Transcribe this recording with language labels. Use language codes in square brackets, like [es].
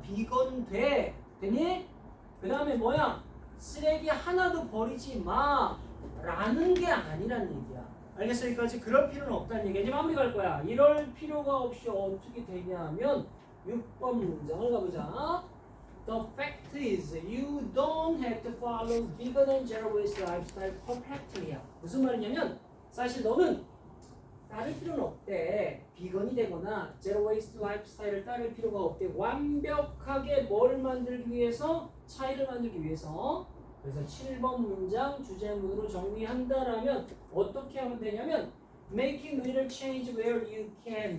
[ko] 비건 돼. 되니? 그 다음에 뭐야? 쓰레기 하나도 버리지 마. 라는 게 아니란 얘기야. 알겠어? 여기까지? 그럴 필요는 없다는 얘기야. 이제 마무리 갈 거야. 이럴 필요가 없이 어떻게 되냐면 6번 문장을 가보자. [en] The fact is you don't have to follow vegan and zero waste lifestyle perfectly. [ko] 무슨 말이냐면 사실 너는 따를 필요는 없대. 비건이 되거나 제로 웨이스트 라이프 스타일을 따를 필요가 없대. 완벽하게 뭘 만들기 위해서? 차이를 만들기 위해서. 그래서 7번 문장 주제문으로 정리한다라면 어떻게 하면 되냐면 [en] making little change where you can.